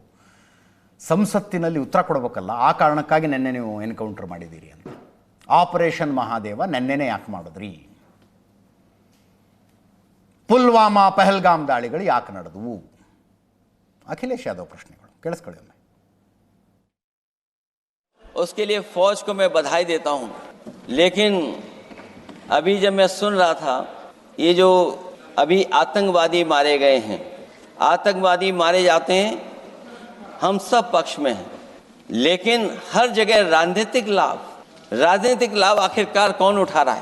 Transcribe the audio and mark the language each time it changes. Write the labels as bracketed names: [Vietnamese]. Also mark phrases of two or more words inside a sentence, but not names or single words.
[Kannada] ಸಂಸತ್ತಿನಲ್ಲಿ ಉತ್ತರ ಕೊಡಬೇಕಲ್ಲ, ಆ ಕಾರಣಕ್ಕಾಗಿ ನೆನ್ನೆ ನೀವು ಎನ್ಕೌಂಟರ್ ಮಾಡಿದ್ದೀರಿ ಅಂತ. ಆಪರೇಷನ್ ಮಹಾದೇವ ನೆನ್ನೆನೇ ಯಾಕೆ ಮಾಡಿದ್ರಿ? ಪುಲ್ವಾಮಾ ಪಹಲ್ಗಾಮ್ ದಾಳಿಗಳು ಯಾಕೆ ನಡೆದವು? ಅಖಿಲೇಶ್ ಯಾದವ್ ಪ್ರಶ್ನೆಗಳು ಕೇಳಿಸ್ಕೊಳ್ಳಿ ಒಮ್ಮೆ. [Hindi] उसके लिए फौज को मैं बधाई देता हूं, लेकिन अभी जब मैं सुन रहा था, ये जो अभी आतंकवादी मारे गए हैं, आतंकवादी मारे जाते हैं, हम सब पक्ष में हैं, लेकिन हर जगह राजनीतिक लाभ आखिरकार कौन उठा रहा है?